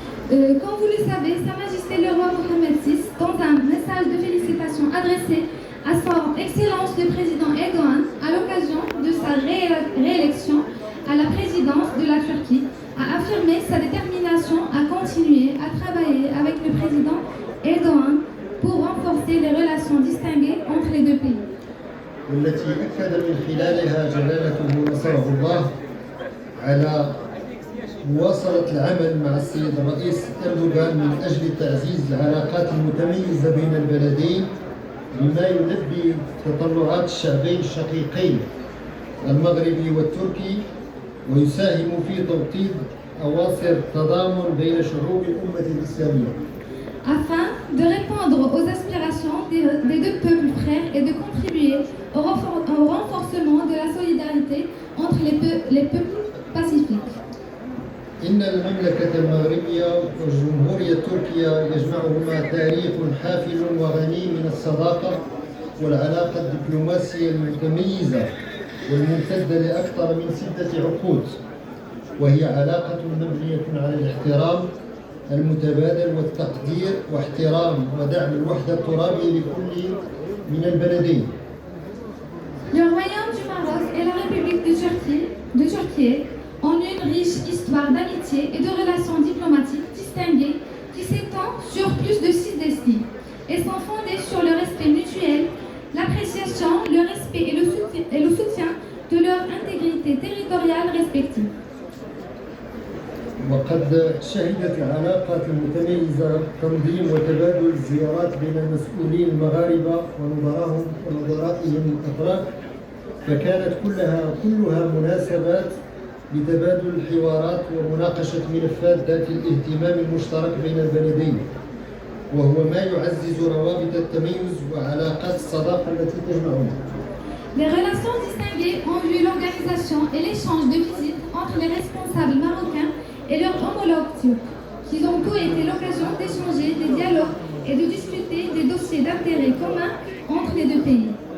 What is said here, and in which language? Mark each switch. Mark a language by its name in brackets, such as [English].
[French] Comme vous le savez, Sa Majesté le roi Mohamed VI, dans un message de félicitations adressé à son Excellence le président Erdogan à l'occasion de sa réélection à la présidence de la Turquie, a affirmé sa détermination à continuer à travailler avec le président Erdogan pour renforcer les relations distinguées entre les deux pays. [Arabic] والتي أكد من خلالها جلالته نصره الله على مواصلة العمل مع السيد الرئيس أردوغان من أجل تعزيز العلاقات المتميزة بين البلدين بما يلبي تطلعات الشعبين الشقيقين المغربي والتركي ويساهم في توطيد أواصر تضامن بين شعوب الأمة الإسلامية. [French] Afin de répondre aux aspirations des deux peuples frères et de contribuer au renforcement de la solidarité entre les peuples pacifiques. [Arabic] إن المملكة المغربية والجمهورية التركية يجمعهما تاريخ حافل وغني من الصداقة والعلاقة الدبلوماسية المتميزة والممتدة لأكثر من 6 عقود، وهي علاقة مبنية على الاحترام المتبادل والتقدير واحترام ودعم الوحدة الترابية لكل من البلدين. [French] Le royaume du Maroc et la République de Turquie ont une riche histoire d'amitié et de relations diplomatiques distinguées qui s'étend sur plus de 6 décennies et sont fondées sur le respect mutuel, l'appréciation, le respect et le soutien de leur intégrité territoriale respective. [Arabic] وقد شهدت العلاقات المتميزة تنظيم وتبادل الزيارات بين المسؤولين المغاربة ونظرائهم الأتراك، فكانت كلها مناسبات لتبادل الحوارات ومناقشة ملفات ذات الاهتمام المشترك بين البلدين، وهو ما يعزز روابط التميز وعلاقات الصداقة التي تجمعنا. [French] Les relations distinguées ont vu l'organisation et l'échange de visites entre les responsables marocains et leurs homologues turcs, qui ont tous été l'occasion d'échanger des dialogues et de discuter des dossiers d'intérêt commun entre les deux pays.